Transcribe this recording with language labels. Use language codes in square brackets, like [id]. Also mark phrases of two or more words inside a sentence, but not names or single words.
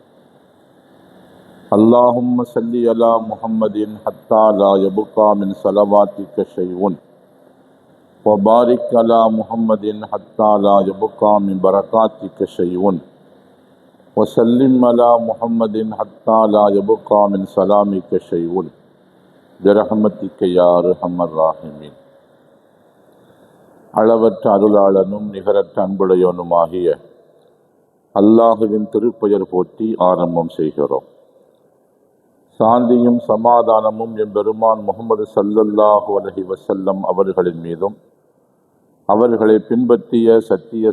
[ar] اللهم صل على محمد حتى لا يبقى من صلواتك شيء وبارك على محمد حتى لا يبقى من بركاتك شيء وسلم على محمد حتى لا يبقى من سلامك شيء برحمتك يا أرحم الراحمين. [ta] அளவற்ற அருளாளனும் நிகரற்ற அன்புடையவனுமாகிய அல்லாஹுவின் திருப்பெயர் போற்றி ஆரம்பம் செய்கிறோம். சாந்தியும் சமாதானமும் எம்பெருமான் முஹம்மது [ar] صلى الله عليه وسلم [ta] அவர்களின் மீதும், அவர்களை பின்பற்றிய சத்திய